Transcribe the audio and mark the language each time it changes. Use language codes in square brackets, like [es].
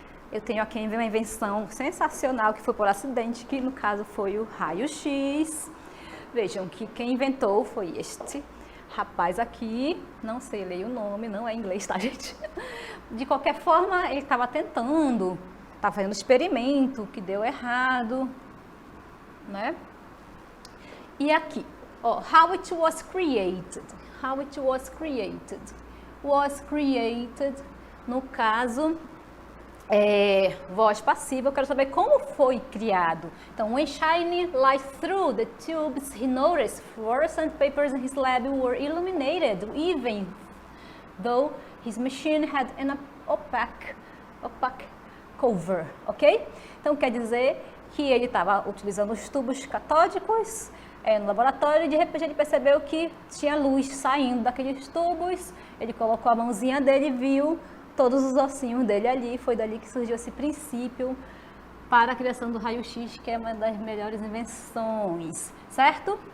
[pt] Eu tenho aqui uma invenção sensacional que foi por acidente, que no caso foi o raio-x. Vejam que quem inventou foi este rapaz aqui, não sei ler o nome, não é inglês, tá, gente? De qualquer forma, ele estava tentando, estava fazendo experimento que deu errado, né? E aqui, ó, [en] how it was created. How it was created. Was created, [pt] no caso, voz passiva, eu quero saber como foi criado. [en] Então, when shining light through the tubes, he noticed fluorescent papers in his lab were illuminated, even though his machine had an opaque cover, ok? [pt] Então, quer dizer que ele estava utilizando os tubos catódicos no laboratório e de repente ele percebeu que tinha luz saindo daqueles tubos, ele colocou a mãozinha dele e viu todos os ossinhos dele ali, foi dali que surgiu esse princípio para a criação do raio-x, que é uma das melhores invenções, certo?